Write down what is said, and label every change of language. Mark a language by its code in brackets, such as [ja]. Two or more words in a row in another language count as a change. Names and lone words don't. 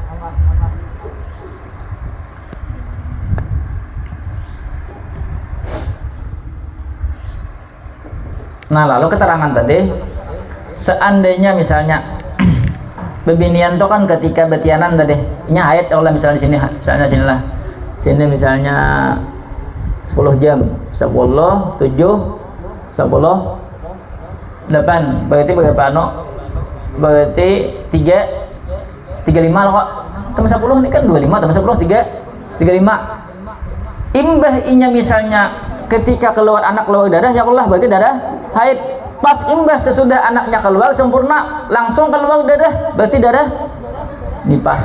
[bjn] Nah, lalu keterangan tadi, seandainya misalnya bebinian itu kan ketika betianan tadi, ini haid Allah misalnya di sini, misalnya sinilah, sini misalnya 10 jam, 10, 7, 10, 8, berarti berapa no? Berarti 35 loh kok. Tambah 10 ini kan 25 tambah 10 35. Imbah inya misalnya ketika keluar anak keluar darah, ya Allah berarti darah haid. Pas imbah sesudah anaknya keluar sempurna langsung keluar darah, berarti darah nipas.